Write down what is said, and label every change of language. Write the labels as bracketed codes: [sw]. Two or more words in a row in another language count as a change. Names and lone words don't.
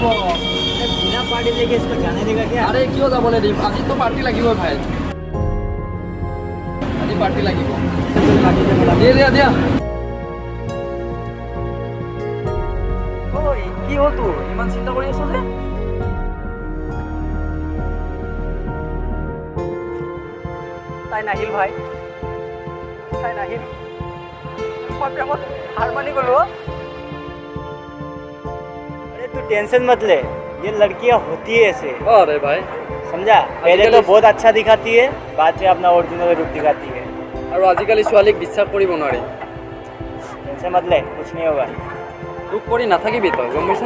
[hi] बिना पार्टी देके इसको जाने देगा क्या? [as] আৰে কিয় যাবলৈ দিম, আজিতো পাৰ্টি লাগিবই ভাই। আজি পাৰ্টি লাগিব। দিয়া দিয়া দিয়া। ঐ কি হ'ল তোৰ, ইমান চিন্তা কৰি আছ যে? তাই নাহিল ভাই, তাই নাহিল। মই প্ৰেমত হাৰ মানি গ'লো। [hi] अरे तू टेंशन मत ले, ये लड़कियां होती है ऐसे, अरे भाई, समझा? पहले तो बहुत अच्छा दिखाती है, बाद में अपना ओरिजिनल रूप दिखाती है। [as] আৰু আজিকালি ছোৱালীক বিশ্বাস কৰিব নোৱাৰি। [hi] टेंशन मत ले, कुछ नहीं होगा, [as] দুখ কৰি নাথাকিবি তই, গম পাইছ না?